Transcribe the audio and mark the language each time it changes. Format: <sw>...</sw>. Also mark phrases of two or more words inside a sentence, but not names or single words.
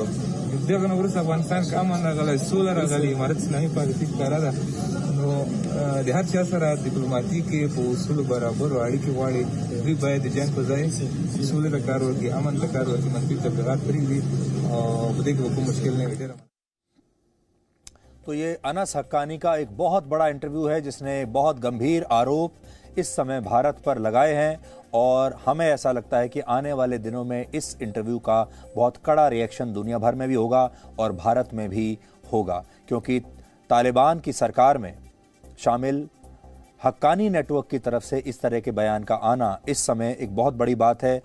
<ps>دغه نه وروسته افغانستان کې امن راغلی، سوله راغلې، امارت اسلامي پالیسي ښکاره ده. نو د هر چا سره ډیپلوماټیکې په اصولو برابرو اړیکې غواړي. دوی باید د جنګ په ځای سولې ته کار وکړي، امن ته کار وکړي، منفي تبلیغات پرېږدي او په دې کې به کوم مشکل نه وي.</ps> <hi>तो ये अनस हक्कानी का एक बहुत बड़ा इंटरव्यू है जिसने बहुत गंभीर आरोप इस समय भारत पर लगाए हैं और हमें ऐसा लगता है कि आने वाले दिनों में इस इंटरव्यू का बहुत कड़ा रिएक्शन दुनिया भर में भी होगा और भारत में भी होगा, क्योंकि तालिबान की सरकार में शामिल हक्कानी नेटवर्क की तरफ से इस तरह के बयान का आना इस समय एक बहुत बड़ी बात है।</hi>